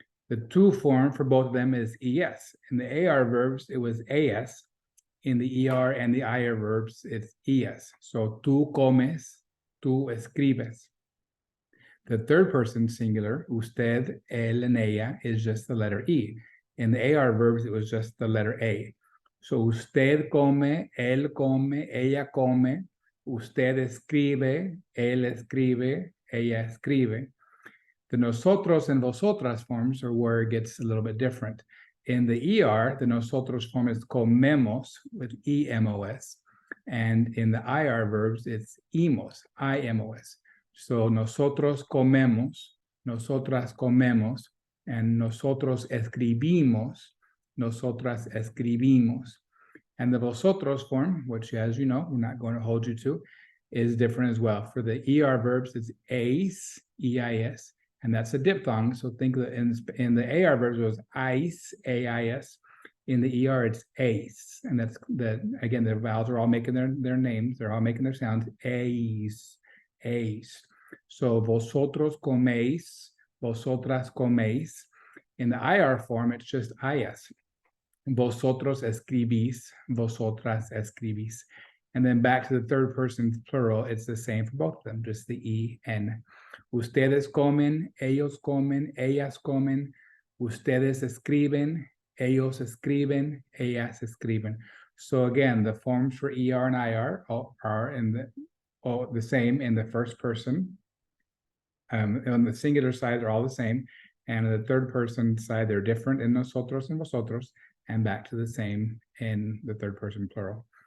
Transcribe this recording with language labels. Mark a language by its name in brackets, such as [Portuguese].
[English] The to form for both of them is ES. In the AR verbs, it was AS. In the ER and the IR verbs, it's ES. So [Spanish] tú comes, tú escribes. [English] The third person singular, usted, él, and ella, is just the letter E. In the AR verbs, it was just the letter A. [Spanish] So usted come, él come, ella come, usted escribe, él escribe, ella escribe. [English] The nosotros and vosotras forms are where it gets a little bit different. In the ER, the nosotros form is comemos with EMOS. And in the IR verbs, it's imos, IMOS. [Spanish] So nosotros comemos, nosotras comemos, and nosotros escribimos, nosotras escribimos. [English] And the vosotros form, which, as you know, we're not going to hold you to, is different as well. For the ER verbs, it's eis, EIS, and that's a diphthong. So think that in the AR verbs, it was ice, AIS. In the ER, it's ace. And that's again, the vowels are all making their names. They're all making their sounds. [Spanish] Ace, ace. So vosotros coméis, vosotras coméis. [English] In the IR form, it's just IS. [Spanish] Vosotros escribís, vosotras escribís. [English] And then back to the third person plural, it's the same for both of them, just the EN. [Spanish] Ustedes comen, ellos comen, ellas comen. Ustedes escriben, ellos escriben, ellas escriben. [English] So again, the forms for ER and IR are the same in the first person. On the singular side, they're all the same. And on the third person side, they're different in nosotros and vosotros, and back to the same in the third person plural.